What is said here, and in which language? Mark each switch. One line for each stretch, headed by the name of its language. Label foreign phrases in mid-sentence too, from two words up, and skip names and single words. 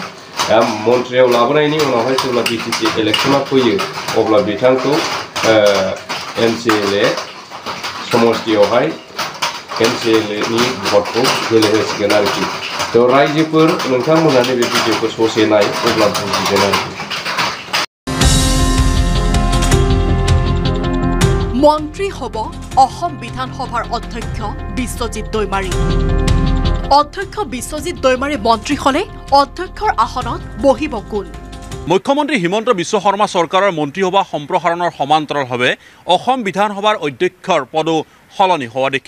Bodo: दा मन्त्रियाव लाबोनायनि उनावहाय जेब्ला बिटिसि इलेक्शना फैयो अब्ला बिथांखौ एमसिएलए समष्टियावहाय एमसिएलएनि भटखौ गेलेहोसिगोन आरोखि। रायजोफोर नोंथांमोना नैबे भिडिअखौ ससे नाय अब्ला बुजिगोन आरोखि।
Assamese: মন্ত্ৰী হ'ব অসম বিধানসভাৰ অধ্যক্ষ বিশ্বজিৎ দৈমাৰী। অধ্যক্ষ বিশ্বজিৎ দৈমাৰী মন্ত্ৰী হলে অধ্যক্ষৰ আসনত বহিব কোন? মুখ্যমন্ত্ৰী হিমন্ত বিশ্ব শৰ্মা চৰকাৰৰ মন্ত্ৰীসভা সম্প্ৰসাৰণৰ সমান্তৰালভাৱে অসম বিধানসভাৰ অধ্যক্ষৰ পদো সলনি হোৱা দেখে।